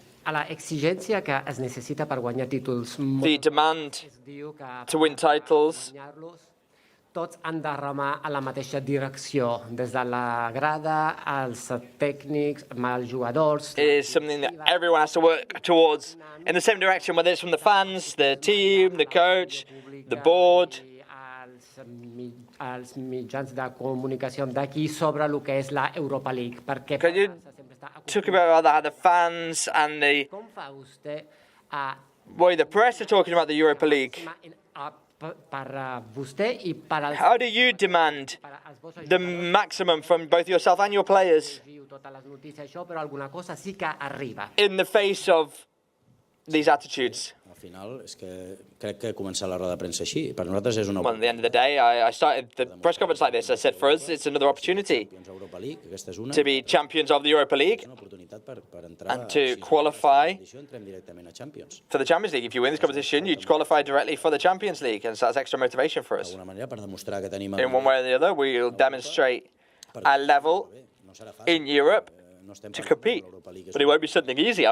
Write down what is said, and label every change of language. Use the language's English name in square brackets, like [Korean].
[Catalan] La exigència que es necessita per guanyar títols. [English] The demand to win titles. [Catalan] Tots han de remar a la mateixa direcció, des de la grada, als tècnics, als jugadors. [English] It is something that everyone has to work towards in the same direction, whether it's from the fans, the team, the coach, the board. [Catalan] Els mitjans de comunicació d'aquí sobre el que és la Europa League. [English] Can you talk about how the fans and the press are talking about the Europa League? How do you demand the maximum from both yourself and your players in the face of these attitudes? [Catalan] Al final, és que crec que he començat la roda de premsa així. Per nosaltres és una [English] Well, at the end of the day, I started the press conference like this. I said, for us, it's another opportunity to be champions of the Europa League and to qualify for the Champions League. If you win this competition, you qualify directly for the Champions League, and so that's extra motivation for us. In one way or the other, we will demonstrate a level in Europe to compete, but it won't be something easy.